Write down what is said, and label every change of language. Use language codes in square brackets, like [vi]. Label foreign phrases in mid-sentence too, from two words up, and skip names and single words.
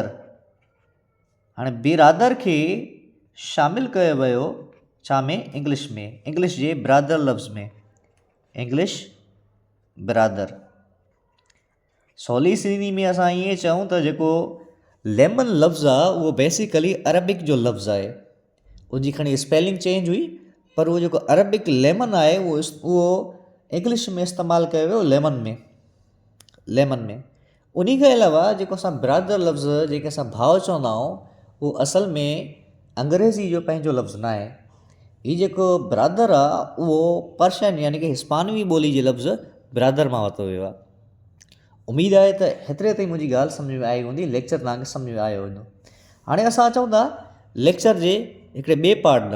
[sd] हाणे बिरादर खे शामिलु कयो वियो छा में, इंग्लिश में, इंग्लिश जे ब्रदर लफ़्ज़ में, [en] English brother. [sd] सवली सिंधी में असां ईअं चऊं त जेको लेमन लफ़्ज़ आहे उहो बेसिकली अरबिक जो लफ़्ज़ आहे, उनजी खणी [en] spelling change [sd] हुई, पर उहो जेको [en] Arabic lemon [sd] आहे उहो इंग्लिश में इस्तेमालु कयो वियो लेमन में, लेमन में। उन खां अलावा जेको असां ब्रदर लफ़्ज़, जेके असां भाउ चवंदा आहियूं, उहो असल में अंग्रेज़ी जो पंहिंजो लफ़्ज़ न आहे। हीउ जेको ब्रदर आहे उहो पर्शियन यानी कि हिस्पानवी ॿोली जे लफ़्ज़ ब्रदर मां वरितो वियो आहे। उमेदु आहे त हेतिरे ताईं मुंहिंजी ॻाल्हि सम्झ में आई हूंदी, लेक्चर तव्हांखे सम्झ में आयो हूंदो। हाणे असां अचूं था लेक्चर जे हिकिड़े ॿिए पार्ट ॾांहुं।